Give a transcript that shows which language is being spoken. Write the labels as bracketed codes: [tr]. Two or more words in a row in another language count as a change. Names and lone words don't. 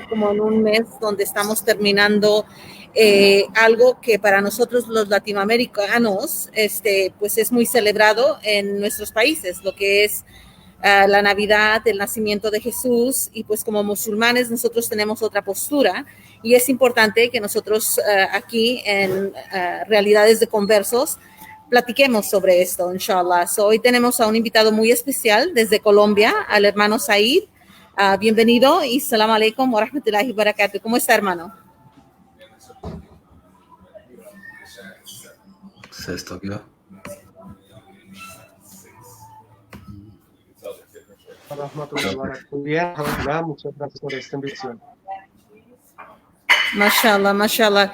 [es] como en un mes donde estamos terminando algo que para nosotros los latinoamericanos pues es muy celebrado en nuestros países, lo que es la Navidad, el nacimiento de Jesús, y pues como musulmanes nosotros tenemos otra postura, y es importante que nosotros aquí en Realidades de Conversos platiquemos sobre esto, inshallah. Hoy tenemos a un invitado muy especial desde Colombia, al hermano Said. Bienvenido y [ar] سلام عليكم ورحمة الله وبركاته. [es] ¿Cómo está, hermano? ¿Se esto qué? Bien, muchas gracias por esta invitación. [ar] ما شاء الله، ما شاء الله.